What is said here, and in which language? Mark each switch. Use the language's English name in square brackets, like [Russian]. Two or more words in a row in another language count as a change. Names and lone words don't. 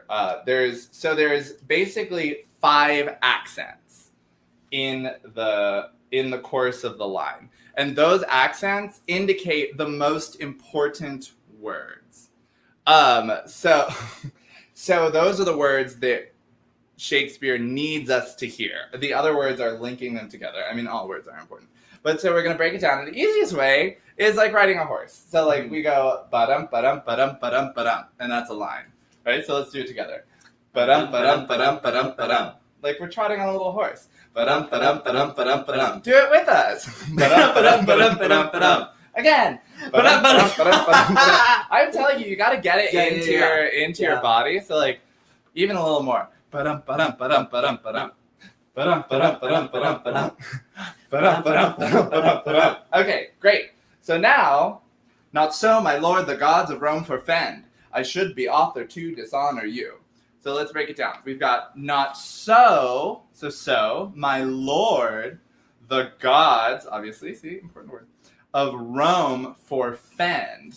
[English] There's basically 5 accents in the course of the line, and those accents indicate the most important words. So those are the words that Shakespeare needs us to hear. The other words are linking them together. I mean, all words are important. But so we're going to break it down. And the easiest way is like riding a horse. So like we go ba-dum, ba-dum, ba-dum, ba-dum, ba-dum. And that's a line. Right? So let's do it together. Ba-dum, ba-dum, ba-dum, ba-dum, ba-dum. Like we're trotting on a little horse. Ba-dum, ba-dum, ba-dum, ba-dum, ba-dum. Do it with us. Ba-dum, ba-dum, ba-dum, ba-dum, ba-dum. Again. Ba-dum, ba-dum, ba-dum, ba-dum, ba-dum. I'm telling you got to get it into your body. So like even a little more. Ba-dum, ba-dum, ba-dum, ba-dum, ba-dum. Ba-dum, ba-dum, ba-dum, ba-dum, ba-dum. Ba-dum, ba-dum, ba-dum, ba-dum, ba-dum. Okay, great. So now, not so, my lord, the gods of Rome forfend. I should be author to dishonor you. So let's break it down. We've got not so, my lord, the gods, obviously, see, important word, of Rome forfend.